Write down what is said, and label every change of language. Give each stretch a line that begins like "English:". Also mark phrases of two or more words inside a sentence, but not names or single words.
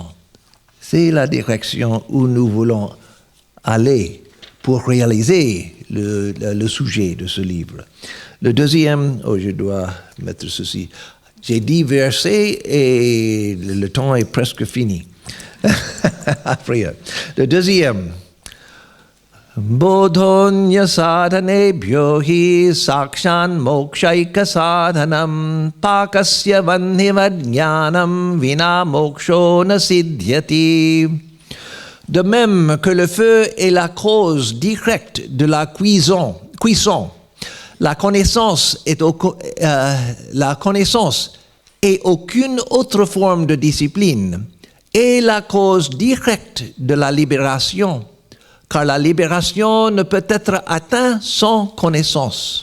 French: C'est la direction où nous voulons aller pour réaliser le sujet de ce livre. Le deuxième, je dois mettre ceci. J'ai 10 versets et le temps est presque fini. Après, le deuxième,
Sanskrit: बोधोन्य साधनेभ्यो हि साक्षान् मोक्षैक साधनम् पाकस्य वह्निवज्ज्ञानं विना मोक्षो न सिद्ध्यति.
French: De même que le feu est la cause directe de la cuisson, la connaissance est aucune autre forme de discipline est la cause directe de la libération, car la libération ne peut être atteinte sans connaissance.